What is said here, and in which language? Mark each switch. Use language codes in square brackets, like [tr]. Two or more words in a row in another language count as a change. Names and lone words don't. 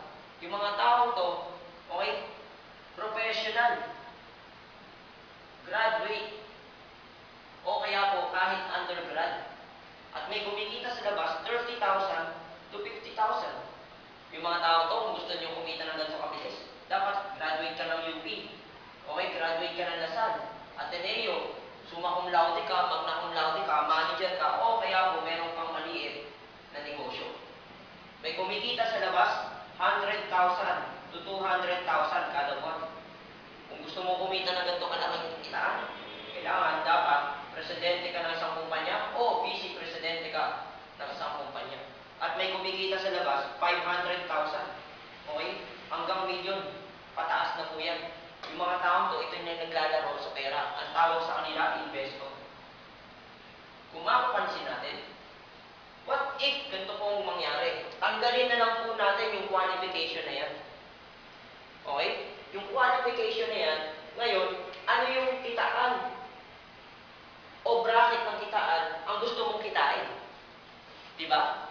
[tl] Yung mga tao to, okay, professional, graduate, o kaya po kahit undergrad. At may kumikita sa labas, 30,000 to 50,000. Yung mga tao to, kung gusto nyo kumita ng ganito kabilis, dapat graduate ka ng UP, okay, graduate ka ng Lasal, Ateneo, [la] summa cum laude [tl] ka, [la] magna cum laude [tl] ka, manager ka, o kaya po meron pang maliit na negosyo. May kumikita sa labas, 100,000 to 200,000 kada buwan. Kung gusto mo kumita ng ganito kalaking kitaan, kailangan dapat presidente ka ng isang kumpanya o vice presidente ka ng isang kumpanya. At may kumikita sa labas, 500,000. Okay? Hanggang milyon. Pataas na po yan. Yung mga taong to, ito yung naglalaro sa pera. Ang tawag sa kanila, investor. Kung mapapansin natin, [en] what if [tl] ganito pong mangyari? Tanggalin na lang po natin yung qualification na yan. Okay? Yung qualification na yan, ngayon, ano yung kitaan o bracket ng kitaan ang gusto mong kitain? Diba?